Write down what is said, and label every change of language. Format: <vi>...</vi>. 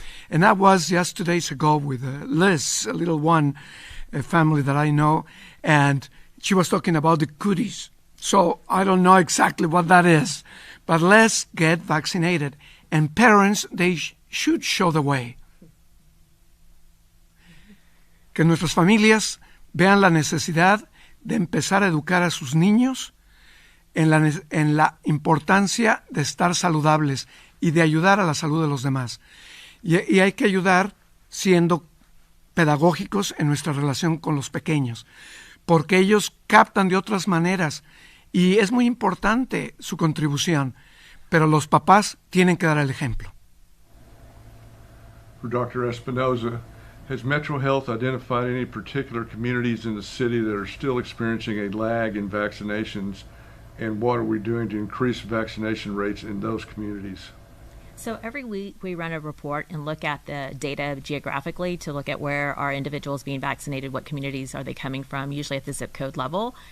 <en>And that was just 2 days ago with Liz, a little one, a family that I know, and she was talking about the cooties. So I don't know exactly what that is, but let's get vaccinated. And parents, they should show the way.</en> <es>Que nuestras familias vean la necesidad de empezar a educar a sus niños en la importancia de estar saludables y de ayudar a la salud de los demás. Y hay que ayudar siendo pedagógicos en nuestra relación con los pequeños, porque ellos captan de otras maneras y es muy importante su contribución, pero los papás tienen que dar el ejemplo.</es> <en>For Dr. Espinoza, has Metro Health identified any particular communities in the city that are still experiencing a lag in vaccinations, and what are we doing to increase vaccination rates in those communities? So every week we run a report and look at the data geographically to look at where are individuals being vaccinated, what communities are they coming from, usually at the zip code level.</en>